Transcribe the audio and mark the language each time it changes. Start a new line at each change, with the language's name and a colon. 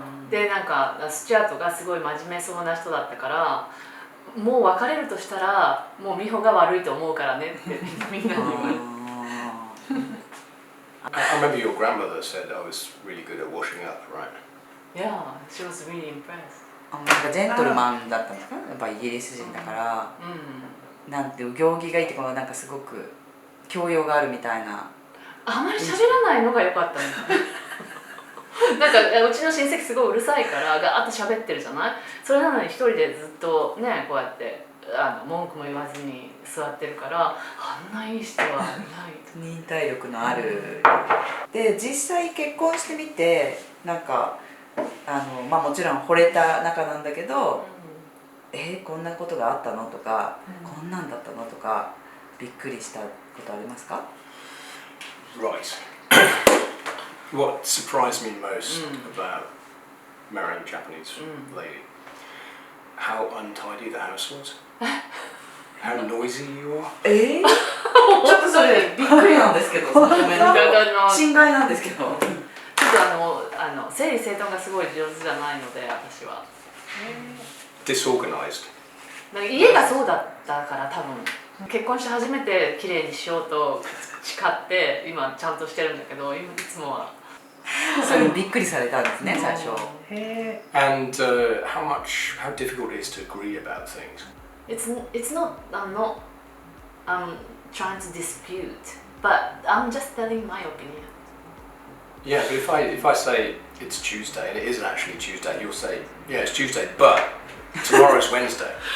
Japanese: でなんかスチュアートがすごい真面目そうな人だったから、もう別れるとしたらもう美穂が悪いと思うからねってみんなに言われて。
English: I remember your grandmother said I was really good at washing up, right? Yeah, she was really impressed.
Japanese: なんかジェントルマンだったんですか？やっぱイギリス人だから、なんていう行儀がいいっていうか、なんかすごく教養があるみたいな。あまり喋らないのが良かったみたいなんかうちの親戚すごいうるさいからガーッと喋ってるじゃない。それなのに一人でずっとねこうやって文句も言わずに座ってるから、あんないい人はいない。忍耐力のある。で実際結婚してみてなんかまあもちろん惚れた仲なんだけど、こんなことがあったのとか、こんなんだったのとかびっくりしたことありますか？
English: Right. What surprised me most about marrying a Japanese lady? How untidy the house was. How noisy you are.
Japanese: ちょっとそれびっくりなんですけど、ごめんなさい。心外なんですけど。ちょっと整理整頓がすごい上手じゃないので私は。
English: Disorganized.
Japanese: なんか家がそうだったから多分結婚して初めて綺麗にしようと誓って今ちゃんとしてるんだけど、いつもは。それにびっくりされたんですね最初。
English: And how difficult it is to agree about things. It's not I'm trying to dispute, but I'm just telling my opinion. Yeah, but if I say it's Tuesday and it isn't actually Tuesday, you'll say, yeah, it's Tuesday, but tomorrow's Wednesday.